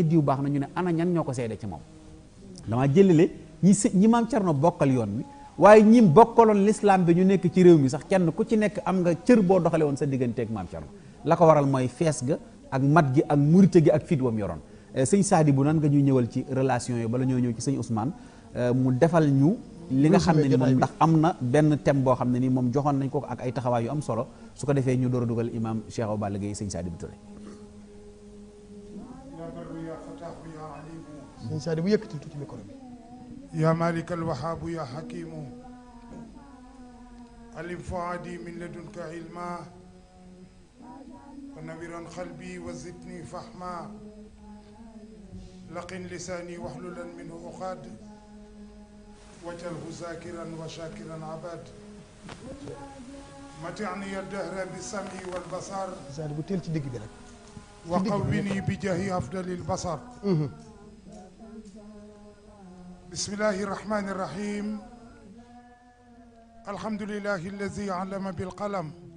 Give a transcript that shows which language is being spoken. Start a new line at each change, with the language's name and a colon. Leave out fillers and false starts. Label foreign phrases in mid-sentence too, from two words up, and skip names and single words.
Wolof: diw baax na ñu ne ana ñan ñoo ko seede ci moom dama jëlale ñi Maam Thierno bokkal yoon wi waaye ñi bokkaloon l'islam bi ñu nekk ci réew mi sax kenn ku ci nekk am nga cër boo doxale woon sa digganteeg Maam Thierno la ko waral mooy fees ga ak mat gi ak murite gi ak fit wam yoroon sëñ Sadibou nan nga ñuy ñëwal ci relation yi bala ñoo ñëw ci sëñ Ousmane mu defal ñu li nga xam ne ni moom ndax am na benn thème boo xam ne ni moom joxoon nañ ko ak ay taxawaay yu am solo su ko defee ñu door a dugal imam Cheikh Awa Balla Gaye sëñ Sadibou Touré sëñ Sadibou yëkkatil tuuti micro bi
Arabic: يا مالك الوهاب يا حكيم عليم فؤادي من لدنك علما ونورا قلبي وزدني فهما لقن لساني واحلل منه عقد واجعله ذاكرا وشاكرا أبد متعني الدهر بالسمع والبصر
Wolof: Sadibou teel ci digg bi rek
Arabic: وقوني بجاه أفضل البشر بسم الله الرحمن الرحيم الحمد لله الذي علم بالقلم